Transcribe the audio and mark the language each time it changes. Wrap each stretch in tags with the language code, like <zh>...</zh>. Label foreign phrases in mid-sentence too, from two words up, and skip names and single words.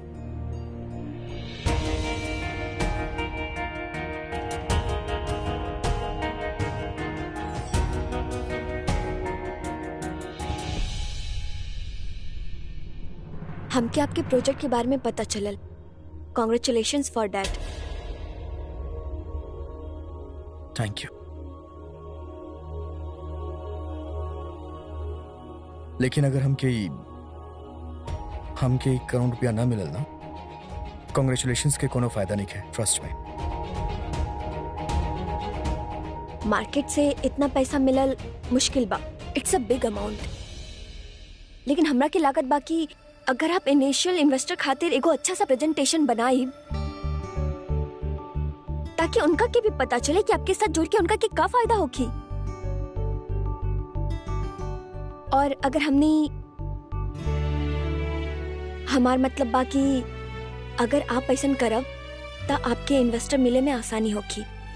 <bho>हमके आपके प्रोजेक्ट के बारे में पता चलल।</bho> <en>Congratulations for that. Thank you.</en> <bho>लेकिन अगर हमके 1 करोड़ रुपया ना मिलल ना, कॉन्ग्रेचुलेशंस के कोनो फायदा नहीं है ट्रस्ट में। मार्केट से इतना पैसा मिलल मुश्किल बा,</bho> <en>It's a big amount.</en> <bho>लेकिन हमरा के लागत बाकी अगर आप</bho> <en>initial investor</en> <bho>खातिर एगो अच्छा सा प्रेजेंटेशन बनाई, ताकि उनका के भी पता चले कि आपके साथ जुड़ के उनका के क्या फायदा होगी। और अगर हमने हमार मतलब बाकी अगर आप ऐसा करब तो आपके इन्वेस्टर मिले में आसानी होगी।</bho>